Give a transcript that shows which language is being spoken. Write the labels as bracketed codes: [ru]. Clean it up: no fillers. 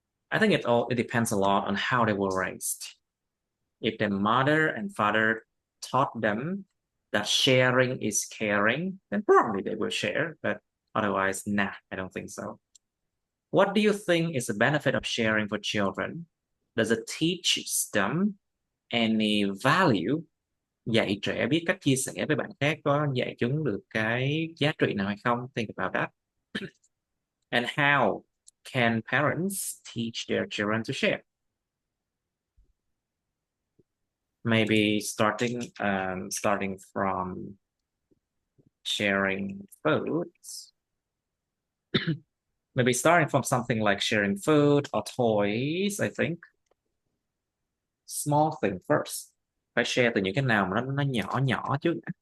[en] I think it depends a lot on how they were raised. If their mother and father taught them that sharing is caring, then probably they will share, but otherwise, nah, I don't think so. What do you think is the benefit of sharing for children? Does it teach them any value? [vi] Dạy trẻ biết cách chia sẻ với bạn khác có dạy chúng được cái giá trị nào hay không? [en] Think about that. And how can parents teach their children to share? Maybe starting from sharing foods. Maybe starting from something like sharing food or toys, I think. Small thing first. [vi] Phải share từ những cái nào mà nó nhỏ nhỏ trước.